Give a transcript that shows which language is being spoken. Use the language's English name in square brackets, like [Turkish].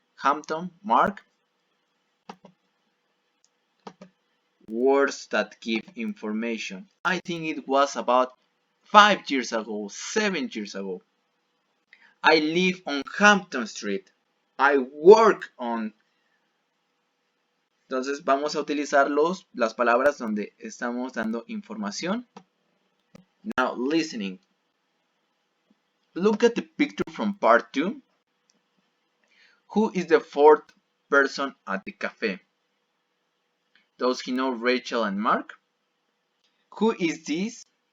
[English] Hampton, Mark. Words that give information. I think it was about 5 years ago, 7 years ago. I live on Hampton Street. I work on. [Spanish] Entonces vamos a utilizar las palabras donde estamos dando información. [English] Now listening. Look at the picture from part 2. Who is the fourth person at the cafe? Does he know Rachel and Mark? Who is this?